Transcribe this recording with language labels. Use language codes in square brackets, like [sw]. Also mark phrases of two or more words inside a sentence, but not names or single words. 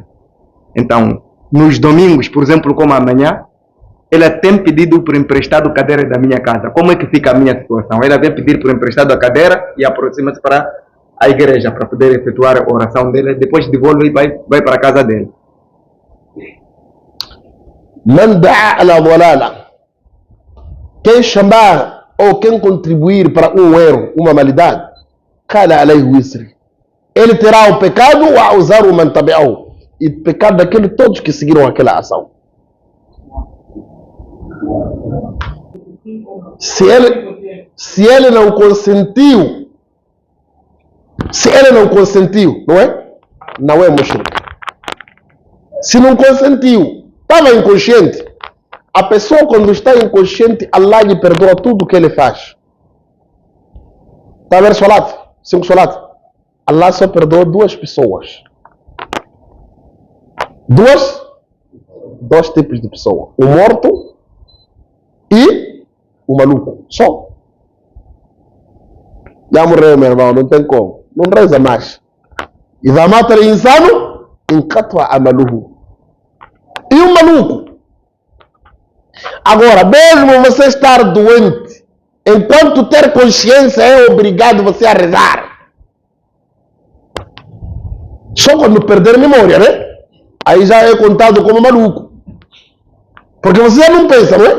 [pt] Então, nos domingos, por exemplo, como amanhã, ela tem pedido por emprestado a cadeira da minha casa. Como é que fica a minha situação? Ela vem pedir por emprestado a cadeira e aproxima-se para a igreja para poder efetuar a oração dela. Depois devolve e vai para a casa dele. [ar] من دعا إلى ضلالة. [pt] Quem chamar ou quem contribuir para um erro, uma maldade, [ar] كان عليه وزره. [pt] Ele terá o pecado a usar o [ar] من تبعه. [pt] E pecado daqueles todos que seguiram aquela ação. Se ele não consentiu, não é? Não é mushrik. Se não consentiu, estava inconsciente. A pessoa quando está inconsciente, Allah lhe perdoa tudo o que ele faz. Está a ver salat? 5 salat. Allah só perdoa 2 pessoas. Dois tipos de pessoa. O morto e o maluco. Só. Já morreu, meu irmão. Não tem como. Não reza mais. [ar] إذا مات الإنسان انقطع عمله. [pt] E o maluco? Agora, mesmo você estar doente, enquanto ter consciência é obrigado você a rezar. Só quando perder a memória, né? Aí já é contado como maluco. Porque você já não pensa, não é?